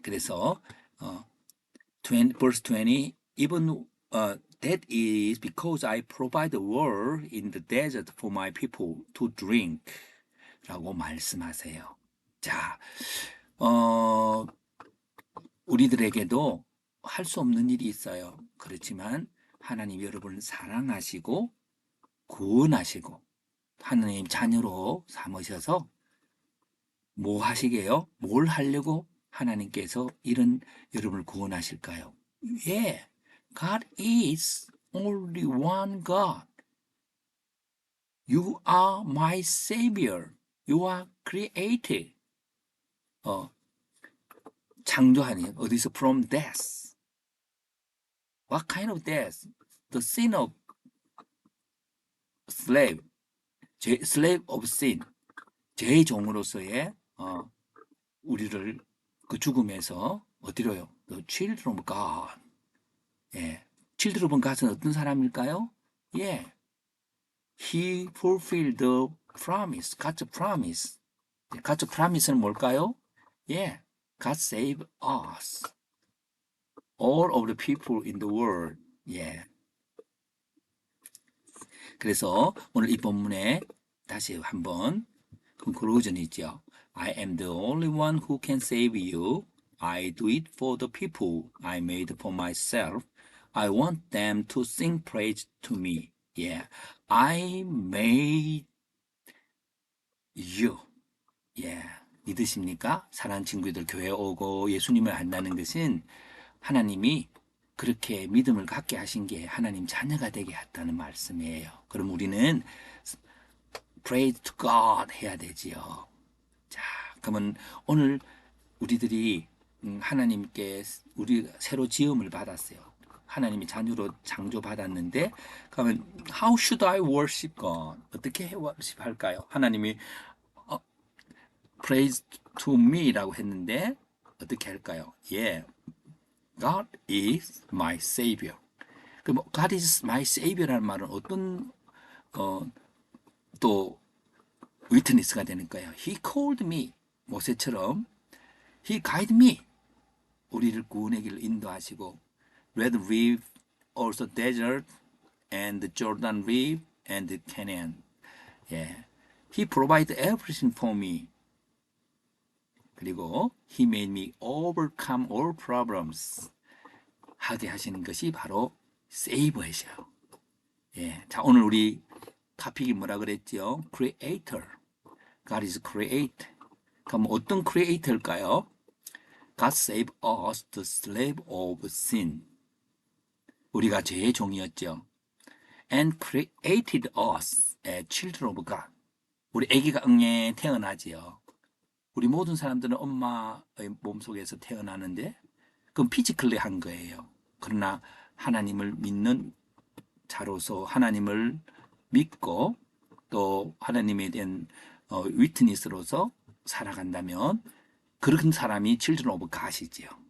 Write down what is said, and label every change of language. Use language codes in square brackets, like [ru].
[ko] 그래서 [en] 20, verse 20, even that is because I provide the water in the desert for my people to drink. [ko] 라고 말씀하세요. 자, 우리들에게도 할 수 없는 일이 있어요. 그렇지만 하나님 여러분을 사랑하시고 구원하시고 하나님 자녀로 삼으셔서 뭐 하시게요? 뭘 하려고 하나님께서 이런 여러분을 구원하실까요? 예, [en] God is only one God. You are my Savior. You are created. [ko] 창조하니 어디서 [en] from death. What kind of death? The sin of slave. slave of sin. [ko] 죄의 종으로서의 우리를 그 죽음에서 어디로요? [en] The children of God. [ko] 예. [en] children of God은 [ko] 어떤 사람일까요? 예. [en] He fulfilled the promise. God's promise. God's promise는 [ko] 뭘까요? 예. [en] God save us. All of the people in the world. [ko] 예. 그래서 오늘 이 본문에 다시 한번 conclusion이죠. [en] I am the only one who can save you. I do it for the people I made for myself. I want them to sing praise to me. Yeah, I made you. Yeah, [ko] 믿으십니까? 사랑하는 친구들 교회 오고 예수님을 안다는 것은 하나님이 그렇게 믿음을 갖게 하신 게 하나님 자녀가 되게 했다는 말씀이에요. 그럼 우리는 [en] praise to God [ko] 해야 되지요. 자, 그러면 오늘 우리들이 하나님께 우리 새로 지음을 받았어요. 하나님이 자녀로 창조받았는데 그러면 [en] how should I worship God? [ko] 어떻게 worship 할까요? 하나님이 [en] praise to me [ko] 라고 했는데 어떻게 할까요? [en] Yeah, God is my savior. [ko] 그럼 [en] God is my savior [ko] 라는 말은 어떤 또 위트니스가 되는 거예요. [en] He called me [ko] 모세처럼 [en] He guided me [ko] 우리를 구원의 길을 인도하시고 [en] Red River, also desert and Jordan River and Canaan. 예, He provided everything for me. [ko] 그리고 [en] He made me overcome all problems. [ko] 하게 하시는 것이 바로 세이버이셔요. 예, 자 오늘 우리 토픽이 뭐라 그랬죠? Creator. [en] God is creator. [ko] 그럼 어떤 [en] creator일까요? God saved us the slave of sin. [ko] 우리가 죄의 종이었죠. [en] And created us as children of God. [ko] 우리 아기가 응애 태어나지요. 우리 모든 사람들은 엄마의 몸속에서 태어나는데 그건 피지컬리 한 거예요. 그러나 하나님을 믿는 자로서 하나님을 믿고 또 하나님에 대한 위트니스로서 살아간다면 그런 사람이 [en] children of God [ko] 이지요.